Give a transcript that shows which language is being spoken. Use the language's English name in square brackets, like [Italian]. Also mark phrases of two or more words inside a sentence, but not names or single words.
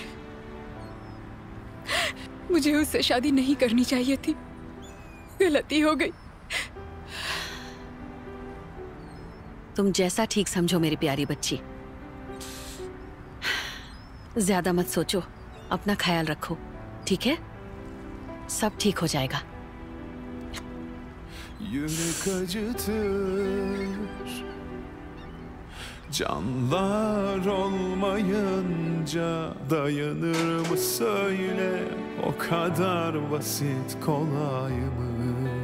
[Hindi] मुझे उससे शादी नहीं करनी चाहिए थी, गलती हो गई। तुम जैसा ठीक समझो मेरी प्यारी बच्ची। ज्यादा मत सोचो, अपना ख्याल रखो, ठीक है? सब ठीक हो जाएगा। [Turkish] Yürek acıtır, canlar olmayınca dayanır mı söyle, o kadar basit kolay mı